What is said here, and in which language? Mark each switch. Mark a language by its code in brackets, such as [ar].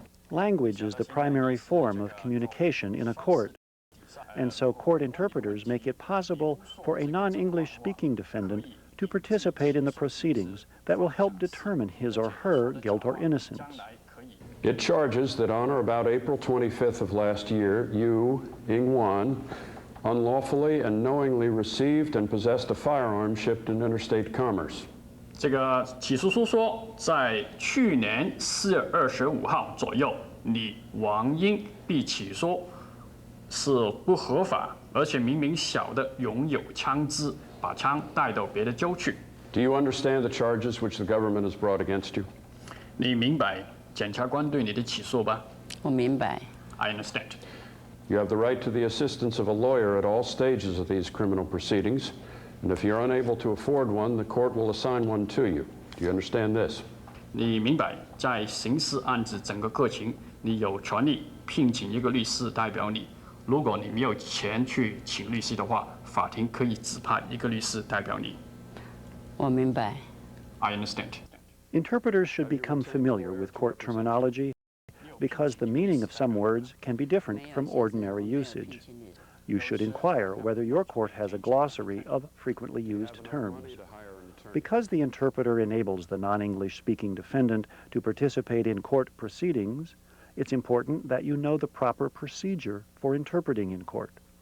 [en] Language is the primary form of communication in a court, and so court interpreters make it possible for a non-English speaking defendant to participate in the proceedings that will help determine his or her guilt or innocence. It charges that on or about April 25th of last year, you, Ying Wan, unlawfully and knowingly received and possessed a firearm shipped in interstate commerce. [zh] 这个起诉书说，在去年4月25号左右，你王英被起诉是不合法，而且明明晓得拥有枪支，把枪带到别的州去。 [en] Do you understand the charges which the government has brought against you? [zh] 你明白检察官对你的起诉吧？我明白。 [en] I understand. You have the right to the assistance of a lawyer at all stages of these criminal proceedings, and if you're unable to afford one, the court will assign one to you. Do you understand this? [zh] 你明白，在刑事案子整个过程，你有权利聘请一个律师代表你。如果你没有钱去请律师的话，法庭可以指派一个律师代表你。我明白。 [en] I understand. Interpreters should become familiar with court terminology because the meaning of some words can be different from ordinary usage. You should inquire whether your court has a glossary of frequently used terms. Because the interpreter enables the non-English speaking defendant to participate in court proceedings, it's important that you know the proper procedure for interpreting in court.